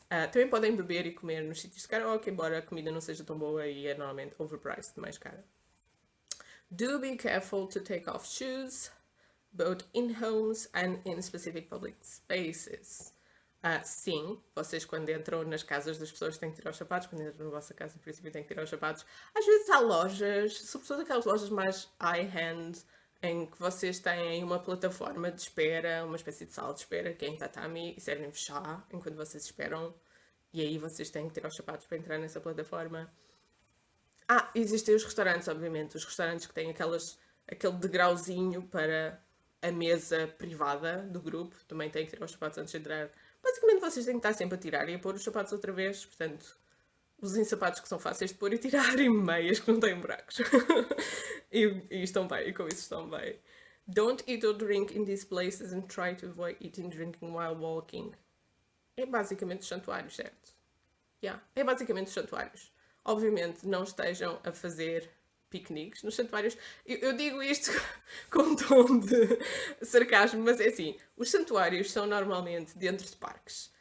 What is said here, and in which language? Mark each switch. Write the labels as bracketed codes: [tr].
[pt] Também podem beber e comer nos sítios de karaoke, embora a comida não seja tão boa e é normalmente overpriced, mais cara. [en] Do be careful to take off shoes, both in homes and in specific public spaces. [pt] Sim, vocês quando entram nas casas das pessoas têm que tirar os sapatos, quando entram na vossa casa, em princípio, têm que tirar os sapatos. Às vezes há lojas, sobretudo aquelas lojas mais high-hand, em que vocês têm uma plataforma de espera, uma espécie de sala de espera que é em tatami e servem-vos chá enquanto vocês esperam, e aí vocês têm que tirar os sapatos para entrar nessa plataforma. Existem os restaurantes, obviamente, os restaurantes que têm aquele degrauzinho para a mesa privada do grupo, também têm que tirar os sapatos antes de entrar. Basicamente vocês têm que estar sempre a tirar e a pôr os sapatos outra vez, portanto, usem sapatos que são fáceis de pôr e tirar e meias que não têm buracos. e estão bem, e com isso estão bem. [en] Don't eat or drink in these places and try to avoid eating and drinking while walking. [pt] É basicamente os santuários, certo? É basicamente os santuários. Obviamente não estejam a fazer piqueniques nos santuários. Eu digo isto com um tom de sarcasmo, mas é assim, os santuários são normalmente dentro de parques.